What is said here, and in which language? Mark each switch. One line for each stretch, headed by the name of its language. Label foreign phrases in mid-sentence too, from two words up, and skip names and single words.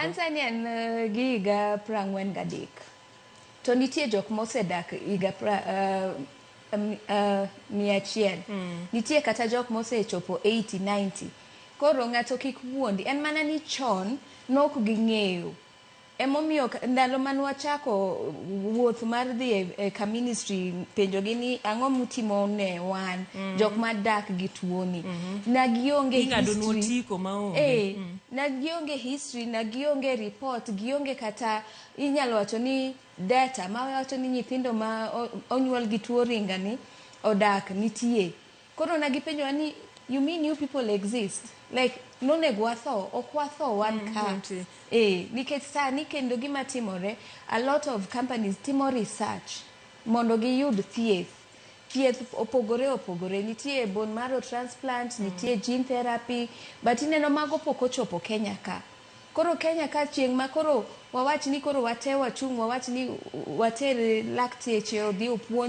Luo (Kenya and Tanzania): An sani an gi higa 43 to nitie jok mosedak higa 100 nitie kata jok mosechopo 80-90 koro ng'ato kik wuondi en mana ni chon nok ging'eyo emomiyo ndalo man wachako wuoth mar dhi ka ministry penjogi ni ang'o mutimo ne wan jok madak gi tuoni na gionge history na gionge history na gionge report gionge kata inyalo wacho ni data ma wacho ni nyithindo ma onyuol gi tuo ringa ni odak nitie koro na gipenjo ni
English: you mean you people exist like
Luo (Kenya and Tanzania): nonego watho ok watho wan ka nikech sani kendo gima timore
English: a lot of companies
Luo (Kenya and Tanzania): timo research mondo giyud thieth opogore nitie
English: bone marrow transplant
Luo (Kenya and Tanzania): nitie
English: gene therapy
Luo (Kenya and Tanzania): but ineno mago pok ochopo Kenya ka koro Kenya ka chieng' ma koro wawach ni koro wate wachung' wawach ni water lakteche odhi opuonj